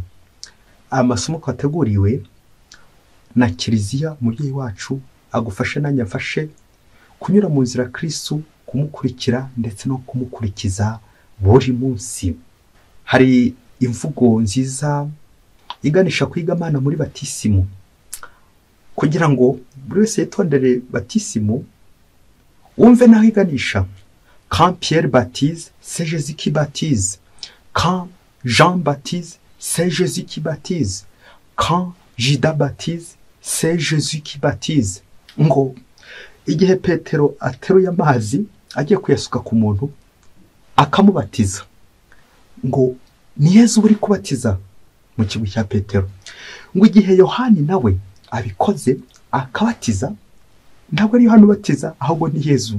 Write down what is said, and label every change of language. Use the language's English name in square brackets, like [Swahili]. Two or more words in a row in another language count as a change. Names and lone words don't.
[Kinyarwanda] Amasomo twateguriwe na Kiliziya, umubyeyi wacu, agufashe nanjye afashe kunyura mu nzira Kristo, kumukurikira ndetse no kumukurikiza buri munsi. Hari imvugo nziza iganisha kwiga Imana muri batisimu, kugira ngo buri wese yitondere batisimu, wumve naho iganisha. [French] Quand Pierre baptise, c'est Jésus qui baptise. Quand Jean baptise, c'est Jésus qui baptise. Quand Judas baptise, c'est Jésus qui baptise. [Kinyarwanda] Ngo igihe Petero ateruye amazi agiye kuyasuka ku muntu akamubatiza, ngo ni Yezu uri kubatiza mu kigo cya Petero. Ngo igihe Yohani nawe abikoze akabatiza, ntabwo ari Yohani ubatiza, ahubwo ni Yezu.